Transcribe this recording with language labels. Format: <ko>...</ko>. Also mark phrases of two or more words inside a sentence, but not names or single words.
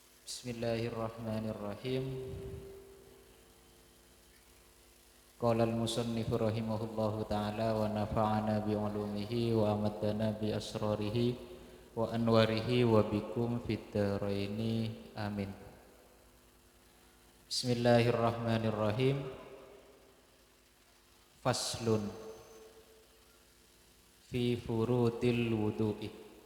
<ar>بسم الله الرحمن الرحيم. قال المصنف رحمه الله تعالى ونفعنا بعلومه وأمدنا بأسراره وأنواره وبكم في الدارين آمين. بسم الله الرحمن الرحيم. فصل في فروض الوضوء.</ar>